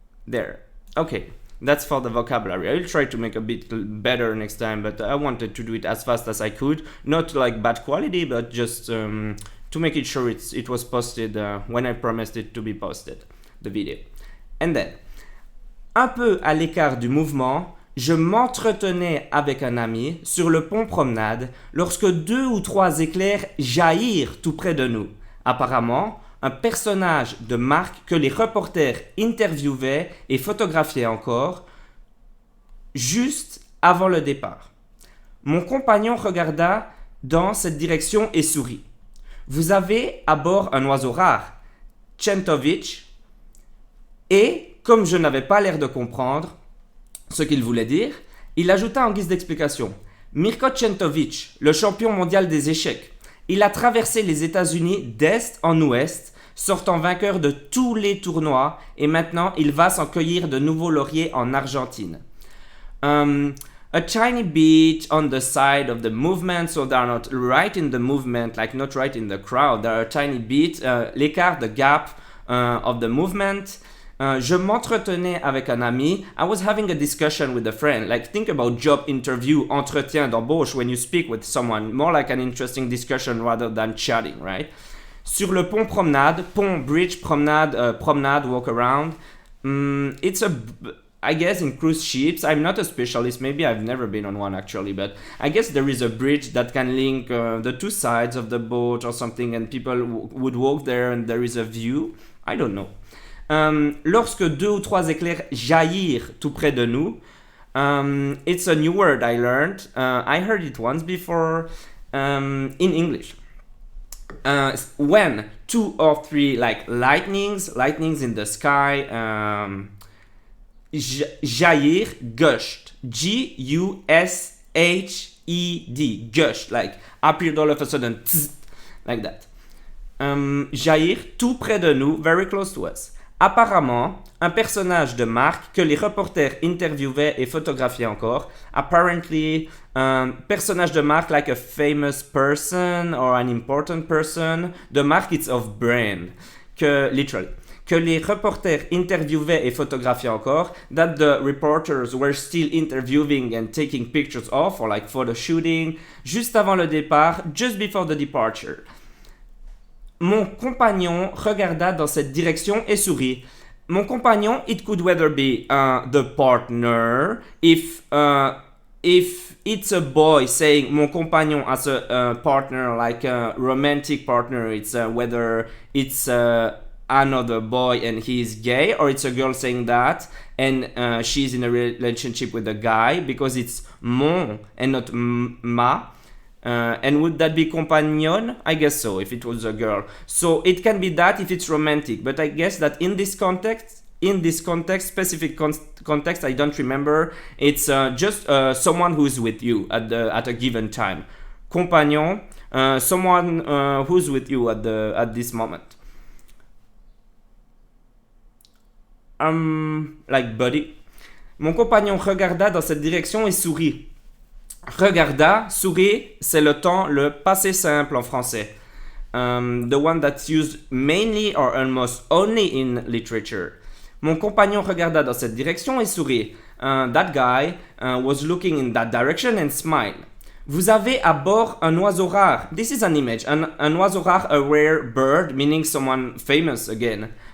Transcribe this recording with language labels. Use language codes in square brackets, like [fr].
[en] There. Okay. That's for the vocabulary. I will try to make a bit better next time, but I wanted to do it as fast as I could. Not like bad quality, but just to make it sure it was posted when I promised it to be posted, the video. And then, [fr] un peu à l'écart du mouvement, je m'entretenais avec un ami sur le pont promenade lorsque 2 ou 3 éclairs jaillirent tout près de nous. Apparemment, un personnage de marque que les reporters interviewaient et photographiaient encore, juste avant le départ. Mon compagnon regarda dans cette direction et sourit. Vous avez à bord un oiseau rare, Centovich, et comme je n'avais pas l'air de comprendre ce qu'il voulait dire, il ajouta en guise d'explication. Mirko Centovich, le champion mondial des échecs. Il a traversé les États-Unis d'est en ouest, sortant vainqueur de tous les tournois, et maintenant il va s'en cueillir de nouveaux lauriers en Argentine. [en] A tiny bit on the side of the movement, so they are not right in the movement, like not right in the crowd. They are a tiny bit, l'écart, the gap of the movement. [fr] Je m'entretenais avec un ami. [en] I was having a discussion with a friend. Like, think about job interview, [fr] entretien d'embauche, [en] when you speak with someone. More like an interesting discussion rather than chatting, right? [fr] Sur le pont promenade, [en] pont, bridge, promenade, promenade, walk around. It's I guess in cruise ships, I'm not a specialist, maybe I've never been on one actually, but I guess there is a bridge that can link the two sides of the boat or something, and people would walk there and there is a view. I don't know. [fr] Lorsque 2 ou 3 éclairs jaillirent tout près de nous, [en] it's a new word I learned. I heard it once before in English. When 2 or 3 like lightnings in the sky, jaillir, gushed, G-U-S-H-E-D, gushed, like appeared all of a sudden, tz, like that. [fr] Jaillir tout près de nous, [en] very close to us. [fr] Apparemment, un personnage de marque que les reporters interviewaient et photographiaient encore. [en] Apparently, personnage de marque like a famous person or an important person. The marque, it's of brand. Literally. [fr] Que les reporters interviewaient et photographiaient encore. [en] That the reporters were still interviewing and taking pictures of, or like photo shooting, [fr] juste avant le départ, [en] just before the departure. [fr] Mon compagnon regarda dans cette direction et sourit. [en] Mon compagnon, it could whether be the partner, if it's a boy saying mon compagnon as a partner, like a romantic partner, it's whether it's another boy and he is gay, or it's a girl saying that and she's in a relationship with a guy because it's mon and not ma. And would that be compagnon? I guess so, if it was a girl. So it can be that if it's romantic, but I guess that in this context, specific context, I don't remember, it's just someone who's with you at a given time. Compagnon, someone who's with you at this moment. Like buddy. [fr] Mon compagnon regarda dans cette direction et sourit. Regarda, sourit, c'est le passé simple en français. [en] The one that's used mainly or almost only in literature. [fr] Mon compagnon regarda dans cette direction et sourit. [en] That guy was looking in that direction and smiled. [fr] Vous avez à bord un oiseau rare. [en] This is an image. An oiseau rare, a rare bird, meaning someone famous again.